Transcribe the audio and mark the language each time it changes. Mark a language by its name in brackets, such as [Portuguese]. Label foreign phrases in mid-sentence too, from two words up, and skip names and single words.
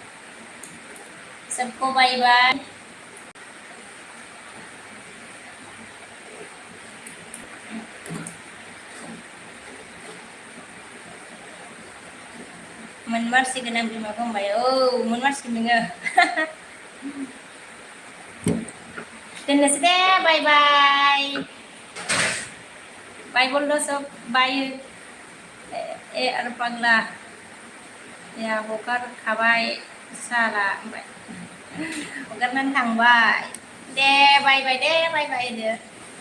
[Bodo] सबको [English] bye bye [Bodo] मोनमारसिगोन आं बिमाखौ होनबाय मोनमारसिगोन नोङो दोननोसै दे [English] bye bye bye [Hindi] बोल दो सब [Bodo] बाय आरो पागला हगारखाबाय साला हगारनानै थांबाय दे [English] bye bye [Bodo] दे [English] bye bye [Bodo] दे